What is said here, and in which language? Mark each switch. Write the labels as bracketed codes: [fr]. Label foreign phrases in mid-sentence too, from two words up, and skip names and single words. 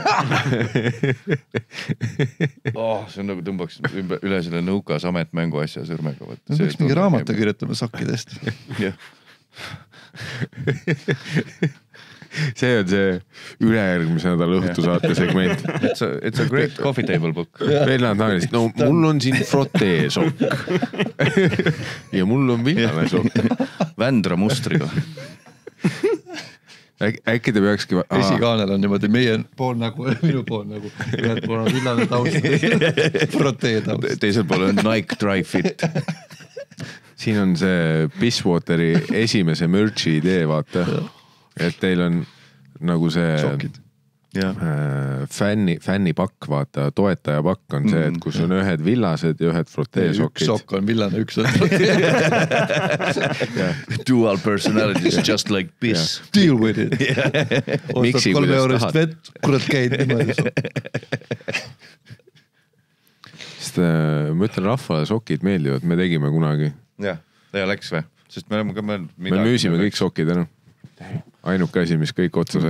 [et] See on nagu tõmbaks üle selle nõuka samet mängu asja sõrmega. Võiks mingi raamatu kirjutama sokkidest. see on see ülejärgmise nädala õhtusaate segment. [en] It's a great coffee table book. [et] Vennad naerist, no mul on siin frotee sokk. Ja mul on villane sokk. Vändra mustriga. Äkki ta peakski... Esikaanel on niimoodi meie pool nagu, minu pool nagu. Ühed pool on villane taust. Frotee taust. Teisel pool on Nike Dry Fit. Siin on see Pisswateri esimese merch'i idee, vaata. Et teil on nagu see fännipakk, vaata, toetajapakk on see, et kus on ühed villased ja ühed frotee-sokid. Üks sokk on villane, üks on frotee. [en] Dual personalities just like piss. Deal with it. [et] Ostad 3 eurist vett, kurat käid niimoodi sokk. Sest ma ütlen, rahvale sokid meeldivad, me tegime kunagi. Ja läks või? Sest me müüsime kõik sokid ära. Ainuke asi, mis kõik otsa sai.